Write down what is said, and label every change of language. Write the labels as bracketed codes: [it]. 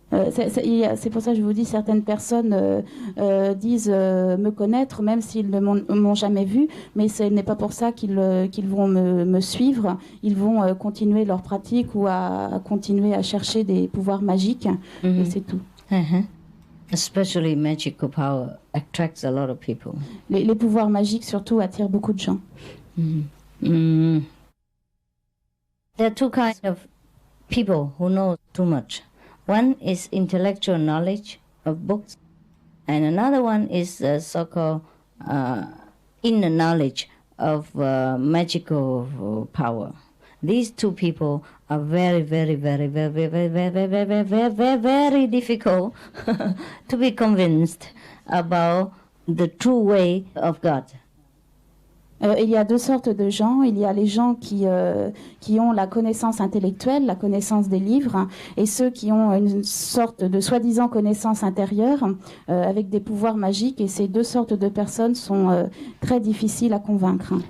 [fr] C'est pour ça que je vous dis, certaines personnes disent me connaître, même s'ils ne m'ont jamais vu, mais ce n'est pas pour ça qu'ils vont me suivre. Ils vont continuer leur pratique ou à continuer à chercher des pouvoirs magiques, et c'est tout. [en] Especially magical power attracts a lot of people. [fr] Les pouvoirs magiques surtout attirent beaucoup de gens. [en] There are two kinds of people who know too much. One is intellectual knowledge of books, and another one is so-called inner knowledge of magical power. These two people are very, very, very, very, very, very, very, very, very, very, very difficult to be convinced about the true way of God. [fr] Il y a deux sortes de gens. Il y a les gens qui ont la connaissance intellectuelle, la connaissance des livres, et ceux qui ont une sorte de soi-disant connaissance intérieure avec des pouvoirs magiques. Et ces deux sortes de personnes sont très difficiles à convaincre.